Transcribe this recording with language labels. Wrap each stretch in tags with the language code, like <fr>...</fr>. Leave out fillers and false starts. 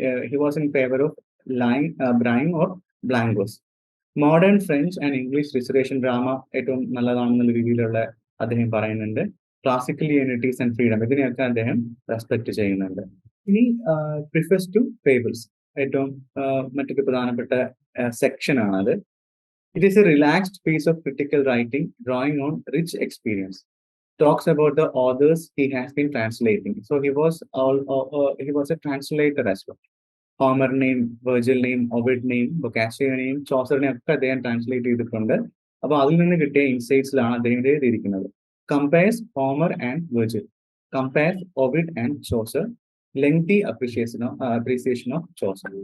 <en>He was in favor of rhyme or blank verse.</en> <ml>Modern French and English reservation drama ഏറ്റവും നല്ലതാണെന്നുള്ള രീതിയിലുള്ള അദ്ദേഹം പറയുന്നുണ്ട്. Classical unities and freedom, ഇതിനെയൊക്കെ അദ്ദേഹം respect ചെയ്യുന്നുണ്ട്. ഇനി പ്രിഫേഴ്സ് ടു ഫേബിൾസ്, ഏറ്റവും മറ്റൊരു പ്രധാനപ്പെട്ട സെക്ഷൻ ആണത്.</ml> <en>It is a relaxed piece of critical writing drawing on rich experience. Talks about the authors he has been translating. So he was a translator as well.</en> <ml>Homer name, Virgil name, Ovid name, Boccaccio name, Chaucer name ഒക്കെ അദ്ദേഹം translate ചെയ്തിട്ടുണ്ട്. അപ്പൊ അതിൽ നിന്ന് കിട്ടിയ ഇൻസൈറ്റ്സിലാണ് അദ്ദേഹം എഴുതിയിരിക്കുന്നത്.</ml> <en>Compares Homer and Virgil, compares Ovid and Chaucer, lengthy appreciation of Chaucer.</en>